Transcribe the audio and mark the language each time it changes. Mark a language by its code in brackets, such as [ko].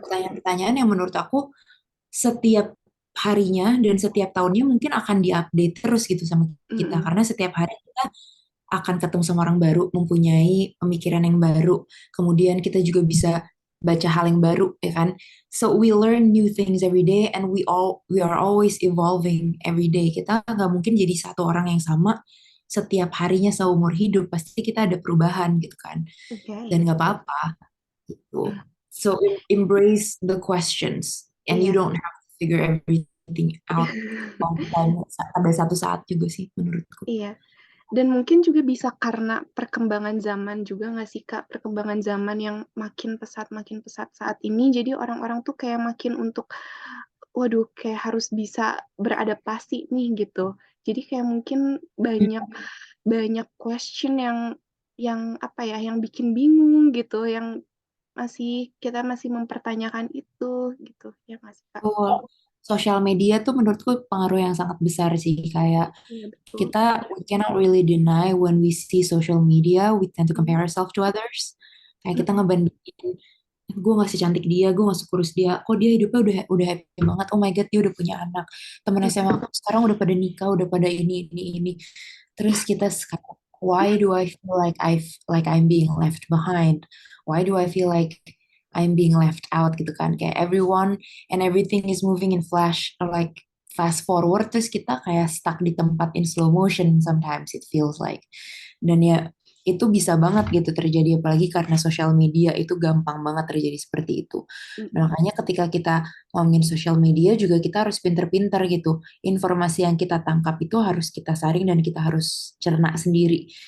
[id] pertanyaan-pertanyaan yang menurut aku setiap harinya dan setiap tahunnya mungkin akan diupdate terus gitu sama kita hmm, karena setiap hari kita akan ketemu sama orang baru mempunyai pemikiran yang baru kemudian kita juga bisa baca hal yang baru ya kan. [en] So we learn new things every day and we are always evolving every day. [id] Kita nggak mungkin jadi satu orang yang sama setiap harinya seumur hidup. Pasti kita ada perubahan gitu kan. Oke, Dan iya nggak betul. apa-apa gitu. Hmm, [en] So embrace the questions and you [id] iya. [en] don't have to figure everything out all the time. [id] Pada satu saat juga sih menurutku. Iya. Dan mungkin juga bisa karena perkembangan zaman juga nggak sih Kak? Perkembangan zaman yang makin pesat saat ini. Jadi orang-orang tuh kayak makin untuk, waduh, kayak harus bisa beradaptasi nih gitu. Jadi kayak mungkin banyak banyak question yang apa ya, yang bikin bingung gitu, yang kita masih mempertanyakan itu gitu. Ya nggak sih Kak? Betul. Sosial media tuh menurutku pengaruh yang sangat besar sih. Kayak Iya betul. kita [en] we cannot really deny when we see social media, we tend to Mm, compare ourselves to others. [id] Kayak kita ngebandingin, gue gak secantik dia, gue gak sekurus dia, kok dia hidupnya udah happy banget, [en] oh my god [id] dia udah punya anak, temen mm, SMA aku sekarang udah pada nikah, udah pada ini. Terus kita sekarang, [en] why do I feel like I'm being left behind? Why do I feel like I'm being left out [id] gitu kan? Kayak [en] everyone and everything is moving in flash, like fast forward, [id] terus kita kayak [en] stuck [id] di tempat [en] in slow motion sometimes it feels like. [id] Dan ya itu bisa banget gitu terjadi apalagi karena sosial media itu gampang banget terjadi seperti itu. Nah, mm, makanya ketika kita ngomongin sosial media juga kita harus pinter-pinter gitu. Informasi yang kita tangkap itu harus kita saring dan kita harus cerna sendiri.